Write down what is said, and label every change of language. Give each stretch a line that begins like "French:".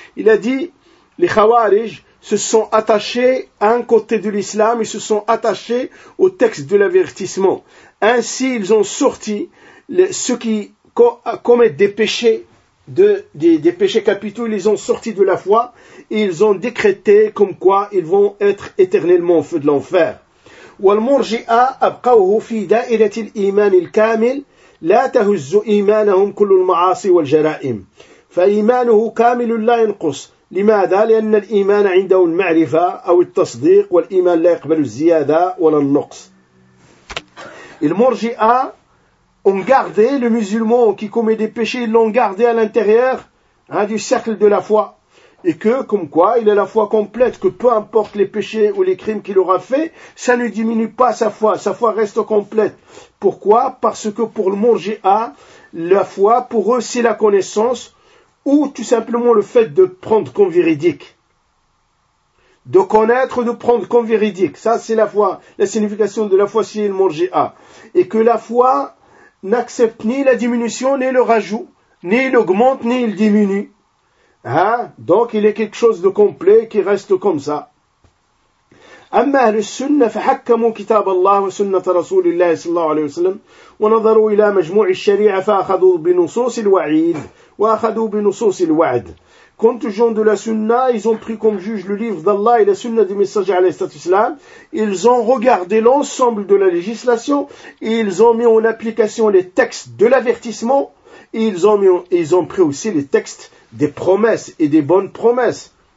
French: Il a dit, les khawarij se sont attachés à un côté de l'islam et se sont attachés au texte de l'avertissement. Ainsi, ils ont sorti ceux qui commettent des péchés, des péchés capitaux, ils les ont sortis de la foi et ils ont décrété comme quoi ils vont être éternellement au feu de l'enfer.
Arabic: والمرجئة أبقوه في دائرة الإيمان الكامل لا تهز إيمانهم كل المعاصي والجرائم فإيمانه كامل لا ينقص. لماذا؟ لأن الإيمان عنده المعرفة أو التصديق والإيمان لا يقبل الزيادة ولا النقص.
French: المرجئة ont gardé le musulman qui commet des péchés, ils l'ont gardé à l'intérieur du cercle de la foi. Et que, comme quoi, il a la foi complète, que peu importe les péchés ou les crimes qu'il aura fait, ça ne diminue pas sa foi reste complète. Pourquoi? Parce que pour le Morji'a, la foi, pour eux, c'est la connaissance, ou tout simplement le fait de prendre comme véridique. De connaître, de prendre comme véridique. Ça, c'est la foi. La signification de la foi, c'est le Morji'a. Et que la foi n'accepte ni la diminution, ni le rajout, ni il augmente, ni il diminue. Donc il est quelque chose de complet qui reste comme ça.
Arabic: أما أهل السنة فحكموا كتاب الله وسنة رسول الله صلى الله عليه وسلم ونظروا إلى مجموع الشريعة فأخذوا بنصوص الوعيد وأخذوا بنصوص الوعد.
French: Quant aux gens de la Sunna, ils ont pris comme juge le livre d'Allah et la Sunna du messager alayhi salatu wassalam. Ils ont regardé l'ensemble de la législation et ils ont mis en application les textes de l'avertissement et ils ont pris aussi les textes des promesses et des bonnes promesses.